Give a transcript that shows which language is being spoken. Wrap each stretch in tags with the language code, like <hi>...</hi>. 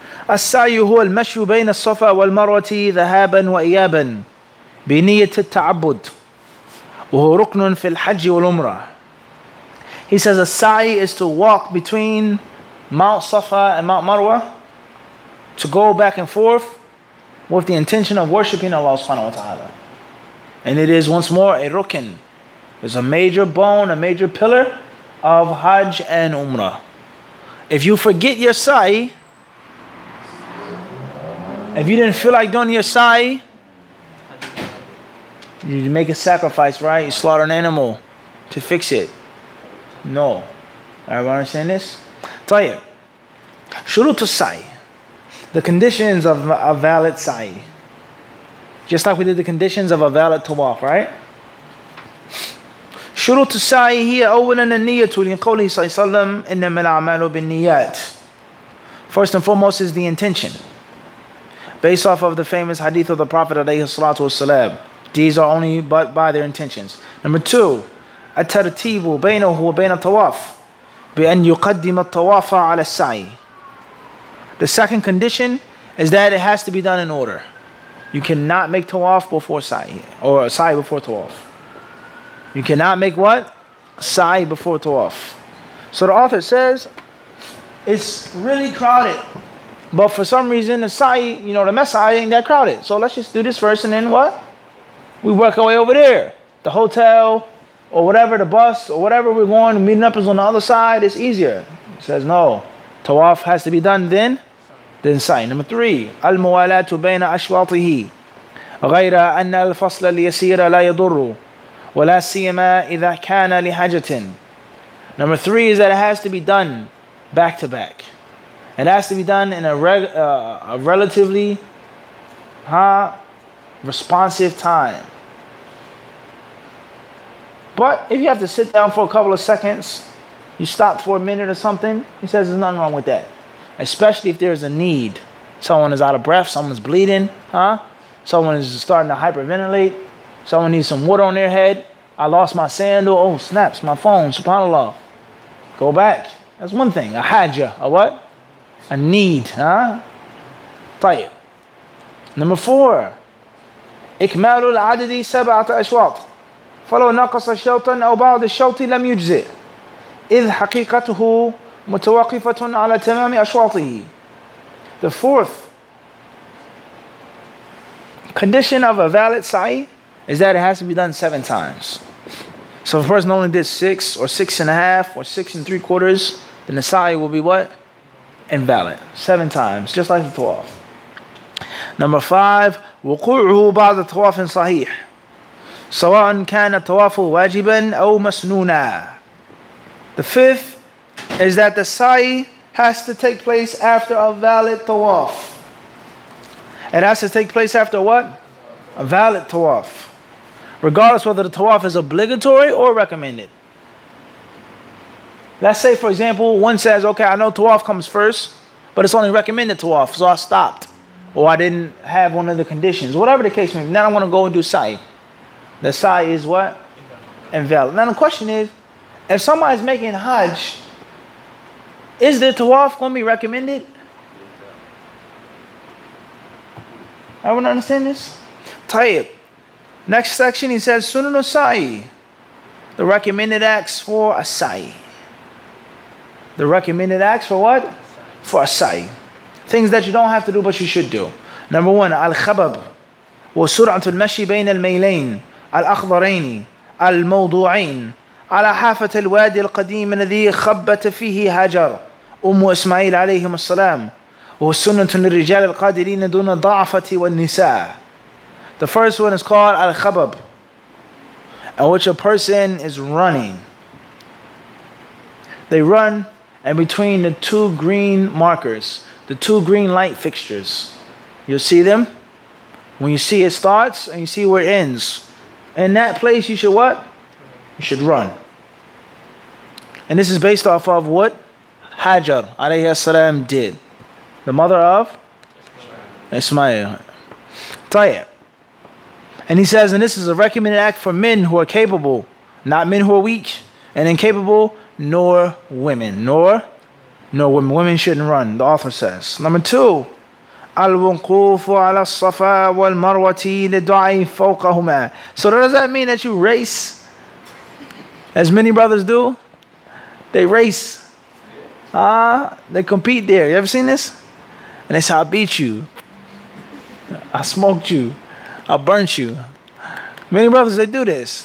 <ar>السعي هو المشي بين الصفا والمروة ذهابا وإيابا بنية التعبد وهو ركن في الحج والعمرة.</ar> <en>He says a sa'i is to walk between Mount Safa and Mount Marwa, to go back and forth with the intention of worshiping Allah subhanahu wa ta'ala. And it is once more a rukn. It's a major bone, a major pillar of Hajj and Umrah. If you forget your sa'i, if you didn't feel like doing your sa'i, you make a sacrifice, right? You slaughter an animal to fix it. No. Everyone understand this?</en> <ar>طيب. شروط السعي.</ar> <en>The conditions of a valid sa'i. Just like we did the conditions of a valid tawaf, right?</en> <ar>شروط السعي هي أولا النية لقوله صلى الله عليه وسلم إنما الأعمال بالنيات.</ar> <en>First and foremost is the intention. Based off of the famous hadith of the Prophet alayhi salatu wasalam. These are only but by their intentions. Number two,</en> <ar>الترتيب بينه وبين الطواف بأن يقدم الطواف على السعي.</ar> <en>The second condition is that it has to be done in order. You cannot make tawaf before sa'i, or sa'i before tawaf. You cannot make what? Sa'i before tawaf. So the author says it's really crowded, but for some reason the sa'i, the Messiah ain't that crowded. So let's just do this first, and then what? We work our way over there. The hotel or whatever, the bus or whatever we're going, meeting up is on the other side. It's easier. He says no. Tawaf has to be done then sa'i. Number three,</en> <ar>الموالاة بين أشواطه غير أن الفصل اليسير لا يضر ولا سيما إذا كان لحاجة.</ar> <en>Number three is that it has to be done back to back. It has to be done in a relatively responsive time. But if you have to sit down for a couple of seconds, you stop for a minute or something, he says there's nothing wrong with that. Especially if there's a need. Someone is out of breath, someone's bleeding, someone is starting to hyperventilate, someone needs some water on their head. I lost my sandal, oh snaps, my phone, subhanAllah. Go back. That's one thing. A hajjah, a what? A need, طيب. Number four,</en> <ar>إكمال العدد 7 أشواط فلو نقص شوطا أو بعض الشوط لم يجزئ إذ حقيقته متوقفة على تمام أشواطه.</ar> <en>The fourth condition of a valid sa'i is that it has to be done 7 times. So if a person only did 6 or 6.5 or 6 3/4, then the sa'i will be what? Invalid. 7 times, just like the tawaf. Number 5,</en> <ar>وقوعه بعد طواف صحيح سواء كان الطواف واجبا أو مسنونا.</ar> <en>The fifth is that the sa'i has to take place after a valid tawaf. It has to take place after what? A valid tawaf. Regardless whether the tawaf is obligatory or recommended. Let's say, for example, one says, okay, I know tawaf comes first, but it's only recommended tawaf, so I stopped. Or I didn't have one of the conditions. Whatever the case may be. Now I want to go and do sa'i. The sa'i is what? Invalid. Now the question is, if somebody's making Hajj, is the tawaf going to be recommended? Everyone understand this?</en> <ar>طيب.</ar> <en>Next section, he says, Sunan sa'i. The recommended acts for a sa'i. The recommended acts for what? For a sa'i. Things that you don't have to do, but you should do. Number 1, al-khabab.</en> <ar>وسرعة المشي بين الميلين الأخضرين الموضوعين على حافة الوادي القديم الذي خبت فيه هاجر إسماعيل عليهم السلام وهو السنة للرجال القادرين دون الضعفة والنساء.</ar> <en>The first one is called al-khabab. in which a person is running. They run and between the two green markers, the two green light fixtures. You'll see them. When you see it starts and you see where it ends. In that place you should what? You should run. And this is based off of what Hajar alayhi salam did. The mother of Ismail. Tayyib. And he says, and this is a recommended act for men who are capable, not men who are weak and incapable, nor women. Nor women. Women shouldn't run, the author says. Number 2,</en> <ar>الوقوف على الصفا والمروة للدعاء فوقهما.</ar> <en>So does that mean that you race? As many brothers do? They race. They compete there. You ever seen this? And they say, I beat you. I smoked you. I burnt you. Many brothers, they do this.</en>